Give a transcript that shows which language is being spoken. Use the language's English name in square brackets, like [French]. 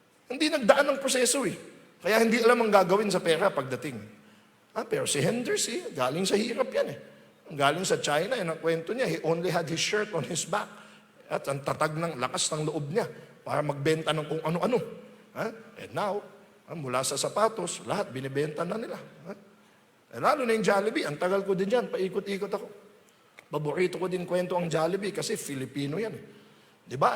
[Filipino] Hindi nagdaan ng proseso eh. Kaya hindi alam ang gagawin sa pera pagdating. Pero si Henderson, galing sa hirap yan eh. Galing sa China, yan ang kwento niya. [English] He only had his shirt on his back. [Filipino] At ang tatag ng lakas ng loob niya para magbenta ng kung ano-ano. [English] And now, [Filipino] mula sa sapatos, lahat binibenta na nila. Lalo na yung Jollibee, ang tagal ko din yan, paikot-ikot ako. Paborito ko din kwento ang Jollibee kasi Filipino yan eh. Di ba?